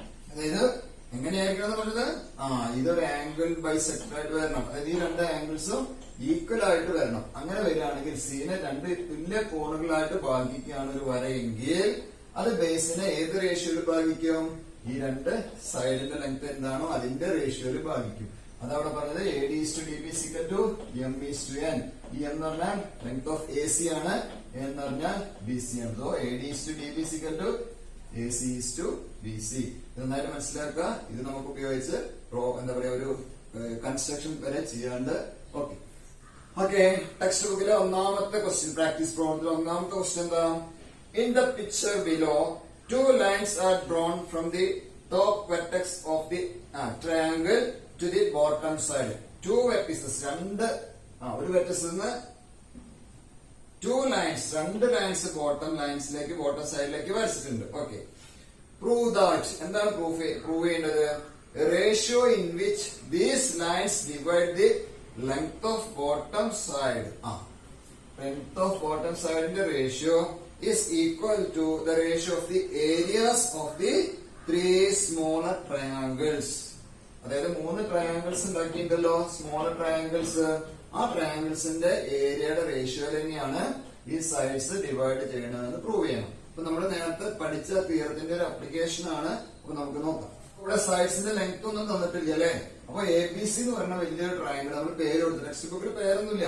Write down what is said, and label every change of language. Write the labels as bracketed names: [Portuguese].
[Malayalam] അതായത് എങ്ങനെയായിരിക്കണം എന്ന് പറഞ്ഞത്, ഇതൊരു ആംഗിൾ ബൈസെക്ടർ ആയിട്ട് വരണം. അതായത് ഈ രണ്ട് ആംഗിൾസും ഈക്വൽ ആയിട്ട് വരണം. അങ്ങനെ വരികയാണെങ്കിൽ സീനെ രണ്ട് തുല്യ കോണുകളായിട്ട് ഭാഗിക്കുകയാണ് ഒരു വരയെങ്കിൽ അത് ബേസിനെ ഏത് റേഷ്യോയിൽ ഭാഗിക്കും, ഈ രണ്ട് സൈഡിന്റെ ലെങ്ത് എന്താണോ അതിന്റെ റേഷ്യോയിൽ ഭാഗിക്കും. അതവിടെ പറഞ്ഞത് [English] AD is to DB is equal to M is to N. [Malayalam] ഈ എന്ന് പറഞ്ഞാൽ ലെങ്ത് ഓഫ് AC ആണ്, എന്ന് പറഞ്ഞാൽ BC ആണ്. So [English] AD is to DB is equal to AC is to BC. [Malayalam] നന്നായിട്ട് മനസ്സിലാക്കുക. ഇത് നമുക്ക് ഉപയോഗിച്ച് എന്താ പറയാ ഒരു കൺസ്ട്രക്ഷൻ വരെ ചെയ്യാണ്ട്. ഓക്കെ, ടെക്സ്റ്റ് ബുക്കിലെ ഒന്നാമത്തെ ക്വസ്റ്റ്യൻ, പ്രാക്ടീസ് പ്രോബ്ലത്തിലെ ഒന്നാമത്തെ ക്വസ്റ്റ്യൻ എന്താ, in the picture below [English] 2 lines are drawn from the top vertex of the triangle to the bottom side. 2 vertices, [Malayalam] ഒരു വെർട്ടിസിൽ നിന്ന് 2 lines, 2 lines ബോട്ടം ലൈൻസിലേക്ക് ബോട്ടം സൈഡിലേക്ക് വരച്ചിട്ടുണ്ട്. Okay, prove that. എന്താണ് prove ചെയ്യേണ്ടത്, ratio in which these lines divide the length of bottom side. Length of bottom സൈഡിന്റെ ratio [English] is equal to the ratio of the areas of the 3 smaller triangles. [Malayalam] അതായത് 3 triangles ഉണ്ടാക്കിയിട്ടുണ്ടല്ലോ, smaller triangles. ആ ട്രയാങ്കിൾസിന്റെ ഏരിയയുടെ ratio തന്നെയാണ് ഈ sides divide ചെയ്യണമെന്ന് prove ചെയ്യണം. അപ്പൊ നമ്മൾ നേരത്തെ പഠിച്ച തിയറത്തിന്റെ ഒരു അപ്ലിക്കേഷൻ ആണ്. അപ്പൊ നമുക്ക് നോക്കാം. ഇവിടെ സൈഡ്സിന്റെ ലെങ്ത് ഒന്നും തന്നിട്ടില്ല അല്ലെ. അപ്പൊ എ ബി സി എന്ന് പറഞ്ഞ വലിയൊരു ട്രയാങ്കിൾ നമ്മൾ പേര് കൊടുത്തു. ടെക്സ്റ്റ് ബുക്കിൽ പേരൊന്നുമില്ല.